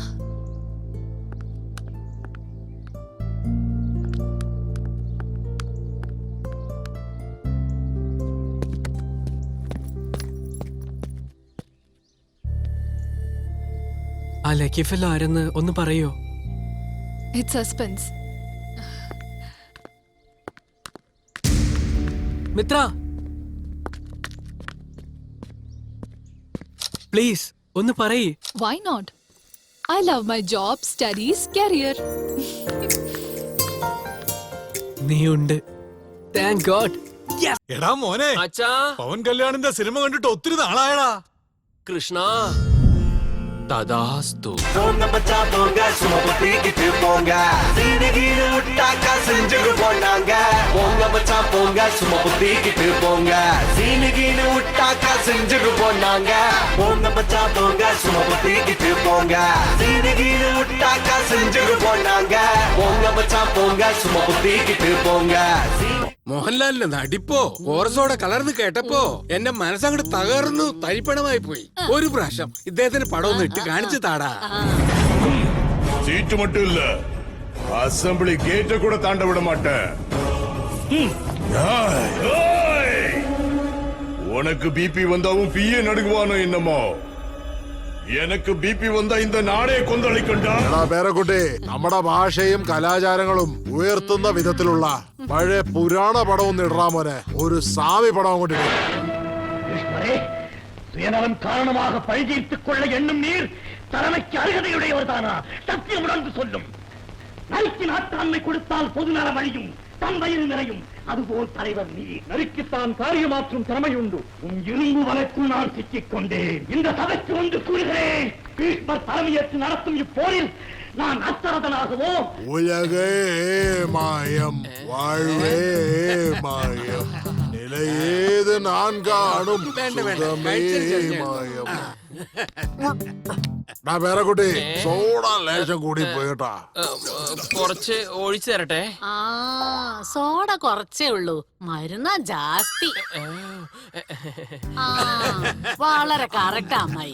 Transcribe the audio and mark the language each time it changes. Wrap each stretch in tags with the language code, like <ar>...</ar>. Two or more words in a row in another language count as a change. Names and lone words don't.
<ml>ആ</ml> <en>lucky fellow</en> <ml>ആരെന്ന് ഒന്ന് പറയോ?</ml> <en>It's suspense.</en> <ml>മിത്ര, പ്ലീസ് ഒന്ന് പറയ്.</ml> <en>Why not? I love my job, studies, career.</en> <ml>നീ ഉണ്ട്.</ml> <en>Thank God.</en> <ml>എടാ മോനെ, അച്ഛാ. പവൻ കല്യാണിന്റെ സിനിമ കണ്ടിട്ട് ഒത്തിരി നാളായടാ. കൃഷ്ണ തഥാസ്തു.</ml> <ta>போங்க மச்சா போங்க சும்மா தூக்கிட்டு போங்க சீனகிடு விட்டாக்கா செஞ்சுட்டு போனாங்க போங்க மச்சா போங்க சும்மா தூக்கிட்டு போங்க சீனகிடு விட்டாக்கா செஞ்சுட்டு போனாங்க போங்க மச்சா போங்க சும்மா தூக்கிட்டு போங்க சீனகிடு விட்டாக்கா செஞ்சுட்டு போனாங்க போங்க மச்சா போங்க சும்மா தூக்கிட்டு போங்க.</ta> <ml>മോഹൻലാലിന്റെ നടിപ്പോ കോറസോടെ കലർന്ന് കേട്ടപ്പോ എന്റെ മനസ്സങ്ങോട്ട് തകർന്നു തരിപ്പണമായി പോയി. ഒരു പ്രാവശ്യം ഇദ്ദേഹത്തിന് പടം ഒന്ന് ഇട്ട് കാണിച്ചു താടാ.</ml> <ta>சீட்டு மட்டும் இல்ல, அசெம்பிளி கேட்ட கூட தாண்ட விட மாட்டேன். உனக்கு பிபி வந்தாவும் பிஏ நடுங்குவானோ என்னமோ, எனக்கு பிபി വന്നാ இந்த</ta> <ml>നാടേ കൊന്തളിക്കണ്ടാ. പേരക്കുട്ടി, നമ്മുടെ ഭാഷയും കലാചാരങ്ങളും ഉയർത്തുന്ന വിധത്തിലുള്ള പഴയ പുരാണ പടം ഒന്ന് ഇടാ മോനെ. ഒരു സാമി പടം അങ്ങോട്ട് ഇടും.</ml> <ta>சுயநலம் காரணமாக பழி தீர்த்துக் கொள்ள எண்ணும் நீர் தலைமைக்கு அருகதையுடையவர்தானா? சத்தியம் உணர்ந்து சொல்லும். நரிக்கு நாட்டாண்மை கொடுத்தால் பொதுநலம் அழியும், தன் வயிறு நிறையும். அதுபோல் தலைவர் நீ. நரிக்குத்தான் காரியமாற்றும் திறமையுண்டு. உன் இரும்பு வலைக்குள் நான் சிக்கிக் கொண்டேன். இந்த சபைக்கு வந்து கூறுகிறேன், பீஷ்மர் தலைமையேற்று நடத்தும் இப்போரில் நான் அச்சரதனாகவோ. உலகே மாயம், வாழ்வே மாயம், நிலையேது நான் காணும் சுகமே മായം.</ta> <ml>പേരക്കുട്ടി, സോഡ ലേശം കൂടി പോയിട്ടാ. കുറച്ച് ഒഴിച്ചു തരട്ടെ. ആ സോഡ കുറച്ചേ ഉള്ളൂ, മരുന്നാ ജാസ്തി. ആ വളരെ കറക്റ്റ് അമ്മായി.</ml>